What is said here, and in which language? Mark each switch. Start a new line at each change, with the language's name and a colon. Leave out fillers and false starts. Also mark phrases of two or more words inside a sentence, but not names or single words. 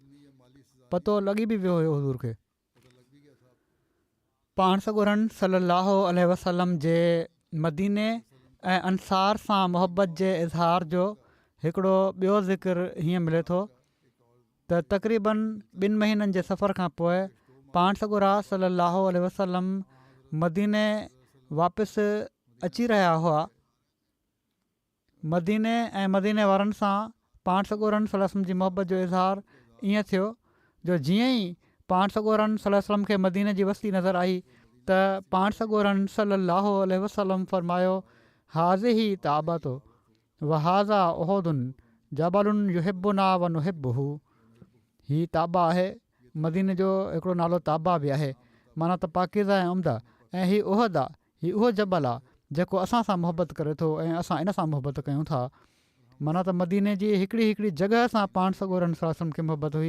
Sindhi: पतो लॻी बि वियो हुयो हज़ूर खे। पाण सॻोरनि
Arabic: صلى الله عليه وسلم
Sindhi: जे मदीने ऐं अंसार सां मुहबत जे इज़हार जो हिकिड़ो ॿियो ज़िक्र हीअं मिले थो त तक़रीबन 2 महीननि जे सफ़र खां पोइ पाण सॻोरा
Arabic: صلى الله عليه وسلم
Sindhi: मदीने वापसि अची रहिया हुआ। मदीने ऐं मदीने वारनि सां पाण सॻोरनि
Arabic: صلى الله عليه وسلم
Sindhi: जी मुहबत जो इज़हार ईअं थियो जो जीअं ई पाण सॻोरनि
Arabic: صلى الله عليه وسلم
Sindhi: खे मदीने जी वस्ती नज़र आई त पाण सॻोरनि
Arabic: صلى الله عليه وسلم
Sindhi: फरमायो,
Arabic: هذه طابة وهذا أحد جبل يحبنا ونحبه.
Sindhi: हीअ ताबा आहे, मदीने जो हिकिड़ो नालो ताबा बि आहे, माना त पाकीज़ा ऐं उम्दा। ऐं हीअ उहद आहे, हीअ उहो जबल आहे जेको असां सां मुहबत करे थो ऐं असां इन सां मुहबत कयूं था। माना त मदीने जी हिकिड़ी जॻह सां पाण सॻोरनि
Arabic: صلى الله عليه وسلم
Sindhi: खे मुहबत हुई।